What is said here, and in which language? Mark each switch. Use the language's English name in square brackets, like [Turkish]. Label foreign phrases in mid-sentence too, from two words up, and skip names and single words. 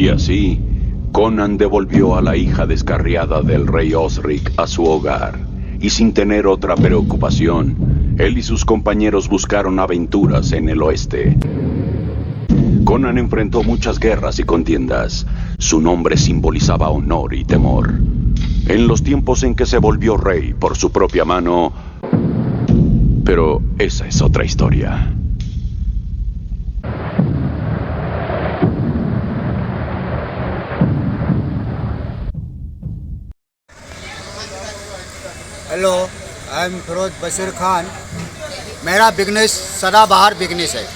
[Spanish] así, Conan devolvió a la hija descarriada del rey Osric a su hogar, y sin tener otra preocupación, él y sus compañeros buscaron aventuras en el oeste. Conan enfrentó muchas guerras y contiendas. Su nombre simbolizaba honor y temor. En los tiempos en que se volvió rey por su propia mano... Pero esa es otra historia. [English] Hello, I am Firoz Bashir Khan. [Hindi] मेरा बिजनेस सदाबहार बिजनेस है।